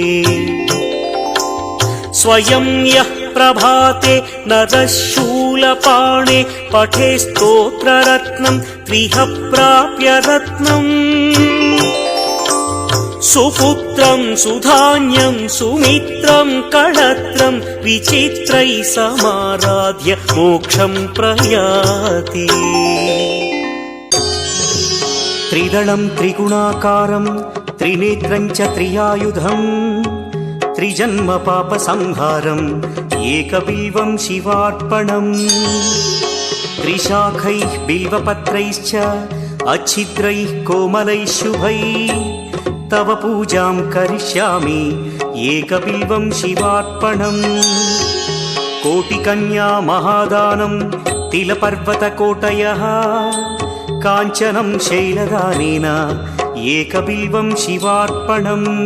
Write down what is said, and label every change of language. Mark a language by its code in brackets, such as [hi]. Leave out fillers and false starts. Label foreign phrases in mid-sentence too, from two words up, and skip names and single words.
[sa] स्वयं यः प्रभाते नरः शूलपाणे पठे स्तोत्ररत्नं त्रिह प्राप्य रत्नम् सुपुत्रं सुधान्यं सुमित्रं कळत्रं विचित्रैः समाराध्य मोक्षं प्रयाति। त्रिदलं त्रिगुणाकारं త్రినేత్రం చ త్రియాయుధం త్రిజన్మ పాప సంహారం ఏకబిల్వం శివార్పణం త్రిశాఖైః బిల్వపత్రైశ్చ अच्छिद्रैः कोमलैः शुभैः तव पूजां करिष्यामि एकबिल्वं शिवार्पणम् कोटिकन्या महादानं तिलपर्वतकोटयः काञ्चनं शैलदानेन एकबिल्वं शिवार्पणम्